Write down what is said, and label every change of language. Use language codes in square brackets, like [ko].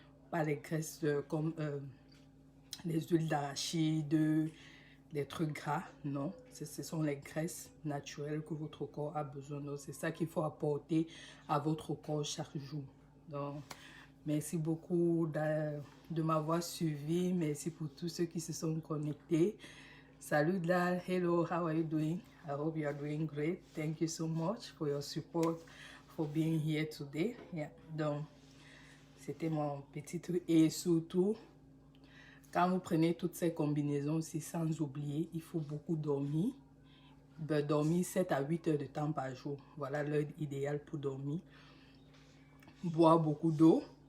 [fr] Pas les graisses comme les huiles d'arachide, des trucs gras, non. Ce sont les graisses naturelles que votre corps a besoin. Donc, c'est ça qu'il faut apporter à votre corps chaque jour. Donc, merci beaucoup de m'avoir suivi. Merci pour tous ceux qui se sont connectés. [en] Salut Dal, hello, how are you doing? I hope you are doing great. Thank you so much for your support, for being here today. Yeah. [fr] Donc, c'était mon petit truc. Et surtout, quand vous prenez toutes ces combinaisons aussi, sans oublier, il faut beaucoup dormir. Dormir 7 à 8 heures de temps par jour. Voilà l'heure idéale pour dormir. Boire beaucoup d'eau.